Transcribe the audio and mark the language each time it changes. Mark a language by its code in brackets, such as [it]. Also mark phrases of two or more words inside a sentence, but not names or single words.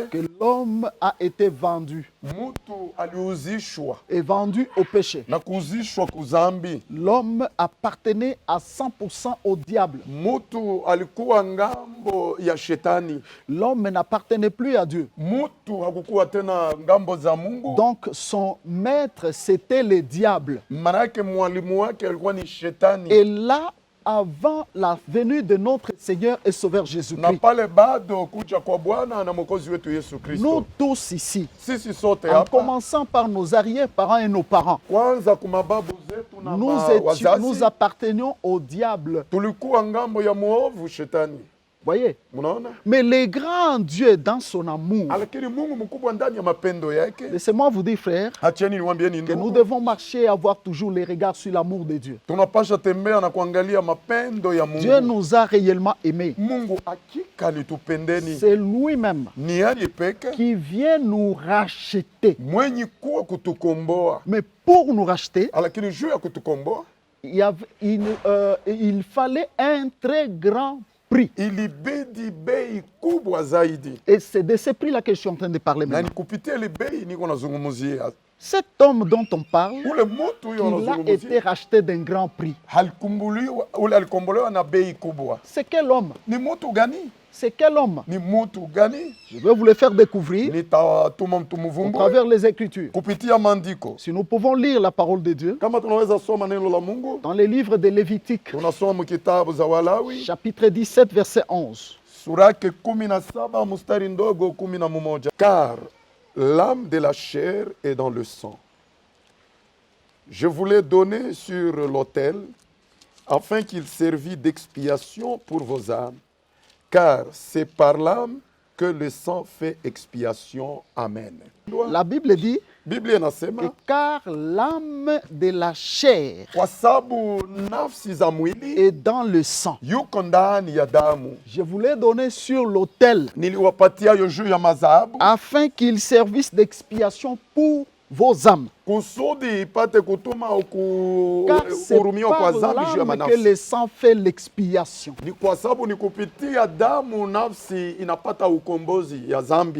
[fr] que l'homme a été vendu [sw] mtu aliuzishwa [fr] et vendu au péché. [sw] na kuuzishwa kuzambi. [fr] L'homme appartenait à 100% au diable. [sw] Mtu alikuwa ngambo ya shetani, [fr] L'homme n'appartenait plus à Dieu. [sw] mtu hakukuwa tena ngambo za Mungu. [fr] Donc son maître, c'était le diable. [sw] Manake mwalimu wake alikuwa ni shetani. [fr] Et là, avant la venue de notre Seigneur et Sauveur [sw] Na [fr] Jésus-Christ, [sw] pale bado kuja kwa Bwana na Mwokozi wetu Yesu [fr] nous [sw] Kristo, [fr] tous ici, [sw] sisi sote [fr] en [sw] hapa, [fr] commençant par nos arrière-parents et nos parents, [sw] kwanza kumababu zetu na [fr] nous [sw] wazazi, [fr] appartenions au diable. [sw] tulikuwa ngambo ya muovu shetani. [fr] Voyez? [sw] Mnaona? [fr] Mais le grand Dieu, dans son amour, [sw] Lakini Mungu mkubwa ndani ya mapendo yake, [fr] laissez-moi vous dire, frère, [sw] acheni niwaambieni [fr] que nous [sw] ndugu, [fr] devons marcher et avoir toujours les regards sur l'amour de Dieu. [sw] tunapasha tembea na kuangalia mapendo ya [fr] Dieu [sw] Mungu. [fr] nous a réellement aimés. [sw] Mungu hakika alitupendeni, [fr] C'est lui-même [sw] ni yeye peke [fr] qui vient nous racheter. [sw] mwenye kuwa kutukomboa. [fr] Mais pour nous racheter, [sw] Lakini juu ya kutukomboa [fr] il fallait un très grand prix. [sw] ilibidi bei kubwa zaidi, [fr] Et c'est de ce prix-là que je suis en train de parler [sw] na [fr] maintenant. [sw] ni kupitia ile bei niko nazungumzia. [fr] Cet homme dont on parle, [sw] Ule mtu huyo [fr] il a été [sw] anazungumzia [fr] racheté d'un grand prix. [sw] alikombolewa na bei kubwa. [fr] C'est quel homme? [sw] Ni mtu gani? [fr] C'est quel homme? [sw] Ni mtu gani? [fr] Je vais vous le faire découvrir [sw] Nitatuma mtu [fr] au [sw] mvumbue [fr] travers les Écritures. [sw] kupitia maandiko. [fr] Si nous pouvons lire la parole de Dieu [sw] Kama tunaweza soma neno la Mungu, [fr] dans les livres de Lévitique, [sw] tunasoma mkitabu za Walawi [fr] chapitre 17, verset 11. [sw] sura yake 17 mstari ndogo 11. [fr] Car l'âme de la chair est dans le sang. Je vous l'ai donné sur l'autel, afin qu'il servît d'expiation pour vos âmes. Car c'est par l'âme que le sang fait expiation. Amen. La Bible dit, [sw] Biblia [fr] Et [sw] inasema [fr] car l'âme de la chair [sw] kwa sababu nafsi za mwili [fr] est dans le sang. [sw] yuko ndani ya damu. [fr] Je vous l'ai donné sur l'autel [sw] Niliwapatia yo juu ya madhabahu [fr] afin qu'il servisse d'expiation pour vos âmes. [sw] kusudi ipate kutuma [fr] Car c'est [sw] kuhurumiwa kwa [fr] par [sw] dhambi juu ya [fr] l'âme que [sw] manafsi. [fr] le sang fait l'expiation. [sw] Ni kwa sababu ni kupitia damu nafsi inapata ukombozi ya dhambi.